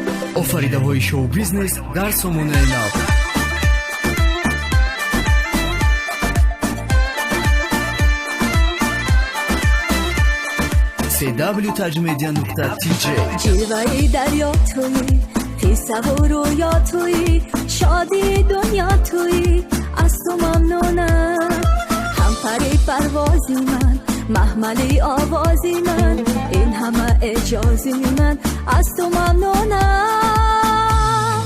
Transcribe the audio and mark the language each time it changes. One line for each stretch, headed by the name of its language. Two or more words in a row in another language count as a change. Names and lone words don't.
Tajik: офаридаҳои шоу-бизнес дар сомонаи нав. cwtajmedia.tj
Persian: جلوه‌ی دریا تویی، قصه و رویا تویی، شادی دنیا تویی، از تو ممنونم. هم پری پروازی من، محملی آوازی من، این همه اجازی من، از تو ممنونم.